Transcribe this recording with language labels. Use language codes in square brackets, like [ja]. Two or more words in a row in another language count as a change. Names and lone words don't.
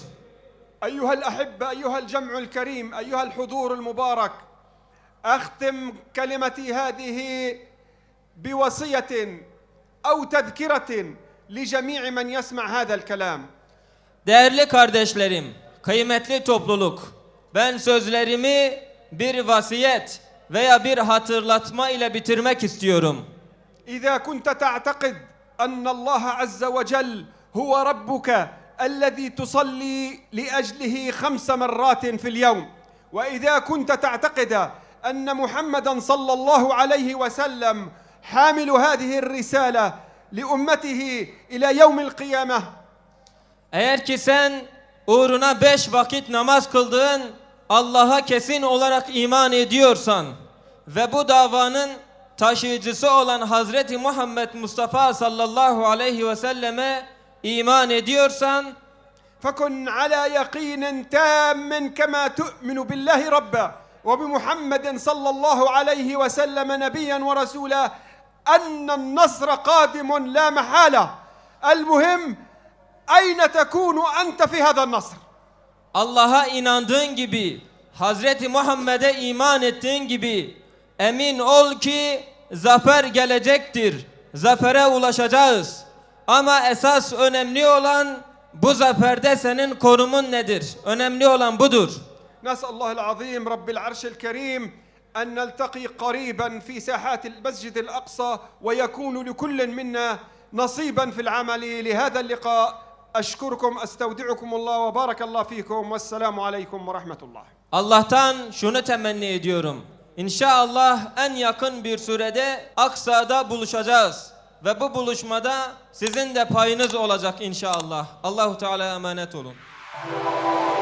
[ar] أيها الأحبة أيها الجمع الكريم أيها الحضور المبارك أختم كلمتي هذه بوصية أو تذكرة لجميع من يسمع هذا الكلام. [tr] Değerli kardeşlerim, kıymetli topluluk, ben sözlerimi bir vasiyet veya bir hatırlatma ile bitirmek istiyorum. [ar] إذا كنت تعتقد أن الله عز وجل هو ربك الذي تصلي لأجله 5 مرات في اليوم وإذا كنت تعتقد أن محمدا صلى الله عليه وسلم حامل هذه الرسالة لأمته إلى يوم القيامة [tr] Eğer ki sen uğruna 5 vakit namaz kıldığın Allah'a kesin olarak iman ediyorsan ve bu davanın taşıyıcısı olan Hazreti Muhammed Mustafa [ar] صلى الله عليه وسلم [tr] iman ediyorsan [ar] فكن على يقين تام كما تؤمن بالله ربا وبمحمد صلى الله عليه وسلم نبيا ورسولا أن النصر قادم لا محالة المهم أين تكون أنت في هذا النصر [tr] Allah'a inandığın gibi, Hazreti Muhammed'e iman ettiğin gibi emin ol ki zafer gelecektir. Zafere ulaşacağız. Ama esas önemli olan bu zaferde senin konumun nedir? Önemli olan budur. [ar] نسأل الله العظيم رب العرش الكريم أن نلتقي قريبا في ساحات المسجد الأقصى ويكون لكل منا نصيبا في العمل لهذا اللقاء أشكركم أستودعكم الله وبارك الله فيكم والسلام عليكم ورحمة الله. [tr] Allah'tan şunu temenni ediyorum. İnşallah en yakın bir sürede Aksa'da buluşacağız. Ve bu buluşmada sizin de payınız olacak inşallah. Allahu Teala emanet olun.